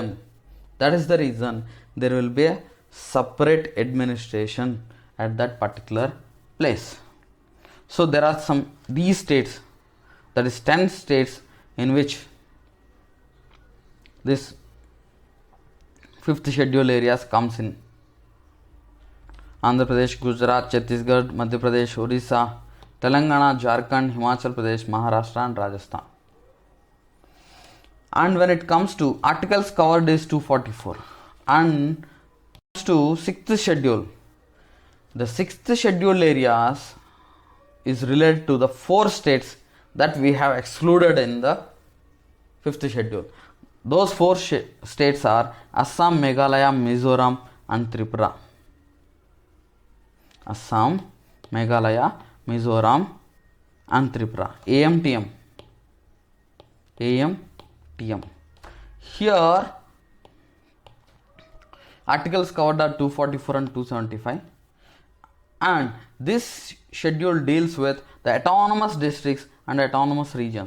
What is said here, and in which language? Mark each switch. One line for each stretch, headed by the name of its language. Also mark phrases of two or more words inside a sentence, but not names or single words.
English: That is the reason there will be a separate administration at that particular place. So there are these states, that is 10 states in which this 5th schedule areas comes in. Andhra Pradesh, Gujarat, Chhattisgarh, Madhya Pradesh, Orissa, Telangana, Jharkhand, Himachal Pradesh, Maharashtra and Rajasthan. And when it comes to articles covered is 244. And comes to 6th schedule. The 6th schedule areas is related to the 4 states that we have excluded in the 5th schedule. Those 4 states are Assam, Meghalaya, Mizoram and Tripura. Assam, Meghalaya, Mizoram and Tripura. AMTM. Here articles covered are 244 and 275. And this schedule deals with the autonomous districts and autonomous regions.